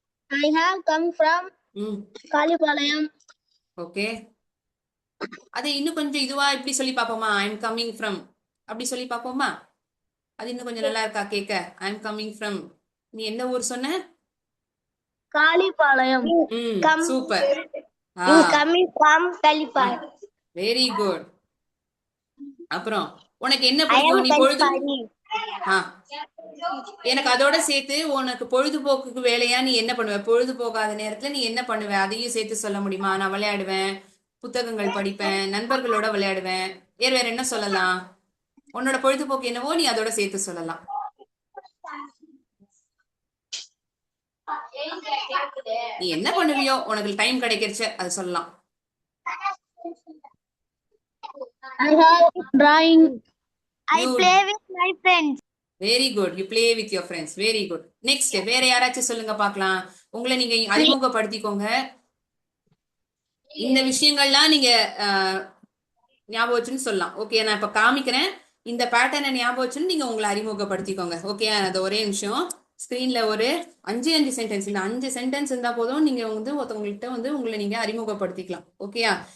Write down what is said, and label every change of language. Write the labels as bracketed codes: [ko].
[en] I have come from Kalipalayam. Okay. [ta] அதை இன்னும் கொஞ்சம் இதுவா இப்படி சொல்லி பாப்போமா? [en] I am coming from [ta] அப்படி சொல்லி பாப்போமா? அது இன்னும் கொஞ்சம் நல்லா இருக்கா கேட்க? [en] I am coming from. [ta] நீ என்ன ஊர் சொன்ன? [en] Kalipalayam. [ta] Super. [en] Coming from Kalipalayam. Very good. [ta] அப்புறம் உனக்கு என்ன பிடிக்கும்? நீ பொழுது எனக்கு அதோட சேர்த்து உனக்கு பொழுதுபோக்குக்கு வேலையா நீ என்ன பண்ணுவ? பொழுதுபோக்காத நேரத்துல நீ என்ன பண்ணுவ? அதையும் சேர்த்து சொல்ல முடியுமா? நான் விளையாடுவேன், புத்தகங்கள் படிப்பேன், நண்பர்களோட விளையாடுவேன். வேற என்ன சொல்லலாம்? உன்னோட பொழுதுபோக்கு என்னவோ நீ அதோட சேர்த்து சொல்லலாம். நீ என்ன பண்ணுவியோ, உனக்கு டைம் கிடைக்கிறச்ச அது சொல்லலாம். [en] I have drawing. I play with my friends. Very good. You play with your friends. Very good. [ta] Next வேற யாராச்சும் சொல்லுங்க பார்க்கலாம். உங்களை நீங்க அறிமுகப்படுத்திக்கோங்க. இந்த விஷயங்கள்லாம் நீங்க ஞாபகம் வச்சுன்னு சொல்லலாம். ஓகே, நான் இப்ப காமிக்கிறேன். இந்த பேட்டர்னை ஞாபகம் வச்சுன்னு நீங்க உங்களை அறிமுகப்படுத்திக்கோங்க. ஓகே, அது ஒரே நிமிஷம். ஸ்கிரீன்ல ஒரு 5 சென்டென்ஸ், இந்த 5 சென்டென்ஸ் இருந்தா போதும், நீங்க வந்து ஒருத்தவங்கள்ட்ட வந்து உங்களை நீங்க அறிமுகப்படுத்திக்கலாம். ஓகேயா?